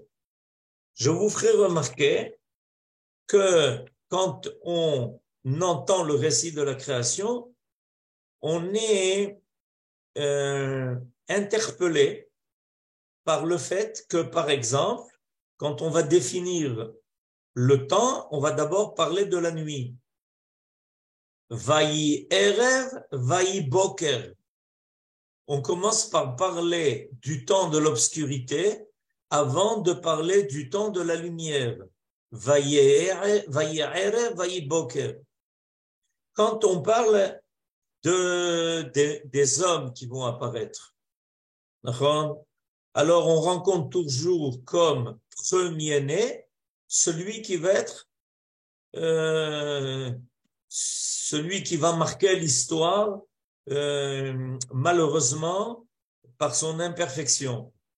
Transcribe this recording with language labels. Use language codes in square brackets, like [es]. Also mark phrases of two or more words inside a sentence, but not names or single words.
[fr] Je vous ferai remarquer que quand on entend le récit de la création, on est interpellé par le fait que, par exemple, quand on va définir le temps, on va d'abord parler de la nuit. [he] ויהי ערב, ויהי בוקר. [fr] On commence par parler du temps de l'obscurité avant de parler du temps de la lumière. [he] ויהי ערב, ויהי בוקר. [fr] Quand on parle des hommes qui vont apparaître, alors on rencontre toujours comme premier-né celui qui va être celui qui va marquer l'histoire malheureusement par son imperfection.